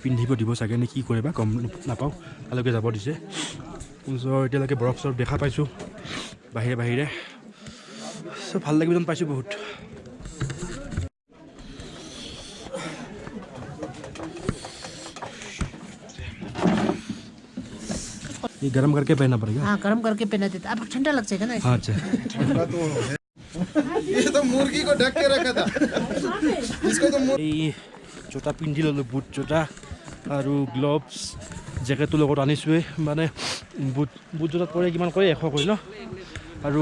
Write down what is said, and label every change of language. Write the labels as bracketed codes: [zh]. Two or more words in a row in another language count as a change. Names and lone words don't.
[as] পিন্ধিব দিব চাগে নে কি কৰে বা গম নাপাওঁ তালৈকে যাব দিছে এতিয়ালৈকে বৰফ চৰফ দেখা পাইছোঁ বাহিৰে বাহিৰে চব ভাল লাগিব যেন পাইছোঁ বহুত [hi] ये गरम करके पहनना पड़ेगा हाँ गरम करके पहना देता अब ठंडा लग जाएगा ना अच्छा ठंडा तो ये तो मुर्गी को ढक के रखा था इसको तो [as] জোতা পিন্ধি ল'লোঁ বুট জোতা আৰু [en] gloves jacketটো [as] লগত আনিছোঁৱে মানে বুট জোতাত পৰে কিমান কৰে 100 কৰি ন আৰু